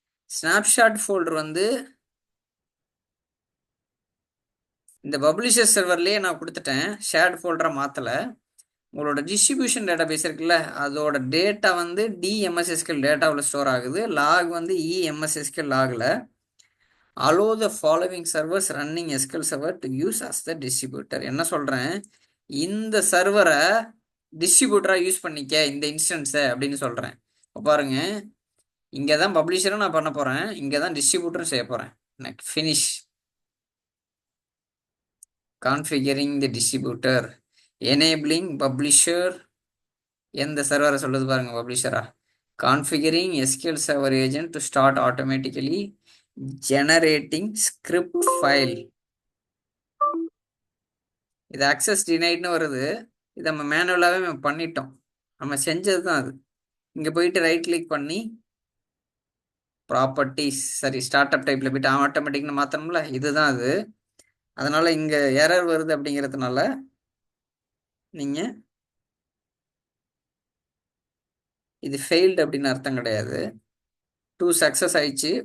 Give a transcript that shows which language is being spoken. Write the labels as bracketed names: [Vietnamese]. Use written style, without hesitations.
[Tamil] Snapshot folder வந்து இந்த publisher சர்வர்லேயே நான் கொடுத்துட்டேன், ஷேர்ட் ஃபோல்டரை மாற்றலை. உங்களோட டிஸ்ட்ரிபியூஷன் டேட்டாபேஸ் இருக்குல்ல அதோட டேட்டா வந்து டிஎம்எஸ்எஸ்கெல் டேட்டாவில் ஸ்டோர் ஆகுது. லாக் வந்து இஎம்எஸ்எஸ்கெல் லாகில். [English] allow the following servers running SQL server to use as the distributor. [Tamil] என்ன சொல்கிறேன், இந்த சர்வரை டிஸ்ட்ரிபியூட்டராக யூஸ் பண்ணிக்க இந்த இன்ஸ்டன்ஸை அப்படின்னு சொல்கிறேன். இப்போ பாருங்க, இங்கே தான் பப்ளிஷரும் நான் பண்ண போகிறேன், இங்கே தான் டிஸ்ட்ரிபியூட்டரும் செய்ய போகிறேன். Next finish. [English] Configuring the distributor, enabling publisher. [Tamil] எந்த சர்வரை சொல்லுது பாருங்க, பப்ளிஷரா. [English] Configuring SQL server agent to start automatically generating script file. [Tamil] இது அக்சஸ் டினைட்னு வருது. இது நம்ம மேனுவலாகவே நம்ம பண்ணிட்டோம், நம்ம செஞ்சது தான் அது. இங்கே போயிட்டு ரைட் கிளிக் பண்ணி ப்ராப்பர்ட்டிஸ், சரி ஸ்டார்ட் அப் டைப்பில் போயிட்டு ஆட்டோமேட்டிக்னு மாற்றணும்ல, இதுதான் அது. அதனால் இங்கே எரர் வருது அப்படிங்கிறதுனால நீங்கள் இது ஃபெயில்டு அப்படின்னு அர்த்தம் கிடையாது. 2 சக்ஸஸ் ஆயிடுச்சு.